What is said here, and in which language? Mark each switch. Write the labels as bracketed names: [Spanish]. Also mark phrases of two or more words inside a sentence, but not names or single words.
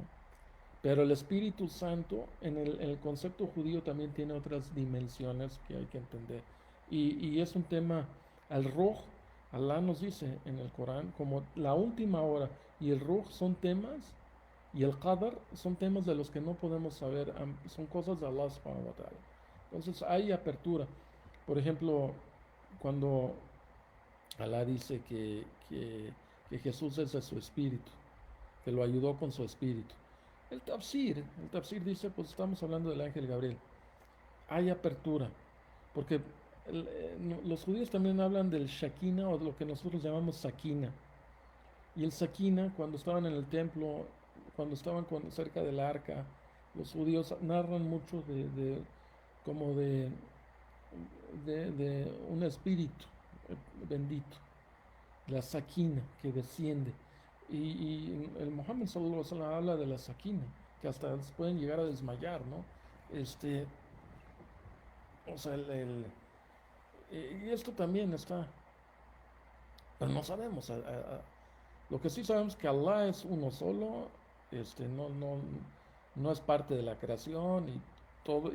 [Spanish] Pero el Espíritu Santo en el concepto judío también tiene otras dimensiones que hay que entender. Y es un tema, al Ruj, Alá nos dice en el Corán, como la última hora, y el Ruj son temas, y el Qadar son temas de los que no podemos saber, son cosas de [Arabic] الله سبحانه وتعالى. [Spanish] Entonces hay apertura. Por ejemplo, cuando Alá dice que Jesús es de su espíritu, que lo ayudó con su espíritu. El tafsir dice, pues estamos hablando del ángel Gabriel. Hay apertura, porque los judíos también hablan del Shakina o de lo que nosotros llamamos Sakina. Y el Sakina, cuando estaban en el templo, cuando estaban cerca del arca, los judíos narran mucho como de un espíritu bendito, la Sakina que desciende. Y el Muhammad [Arabic] صلى الله عليه وسلم [Spanish] habla de la Sakina, que hasta pueden llegar a desmayar, ¿no? Este, o sea, y esto también está, pero no sabemos. Lo que sí sabemos es que Allah es uno solo, no es parte de la creación y todo.